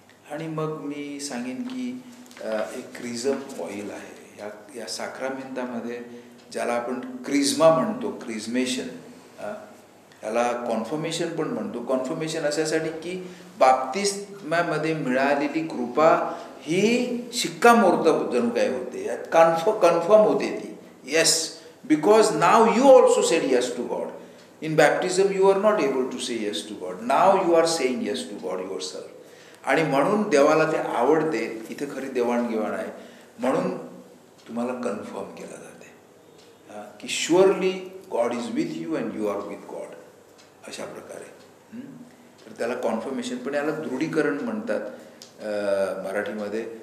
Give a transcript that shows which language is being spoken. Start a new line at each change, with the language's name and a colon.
Marathi: आणि मग मी सांगेन की एक क्रिझम ऑइल आहे या साक्रामेंतामध्ये, ज्याला आपण क्रिझमा म्हणतो, क्रिझमेशन. याला कॉन्फर्मेशन पण म्हणतो. कॉन्फर्मेशन अशासाठी की बाप्तिस्मामध्ये मिळालेली कृपा ही शिक्कामोर्तब जणू काय होते, कन्फर्म होते ती.
English: Yes, because now you also said yes to God. In baptism you are not able to say yes to God. Now you are saying yes to God yourself.
Marathi: आणि म्हणून देवाला ते आवडते. इथे खरी देवाणघेवाण आहे. म्हणून तुम्हाला कन्फर्म केलं जाते की
English: Surely God is with you and you are with God.
Marathi: अशा प्रकारे. तर त्याला कॉन्फर्मेशन, पण याला दृढीकरण म्हणतात मराठीमध्ये.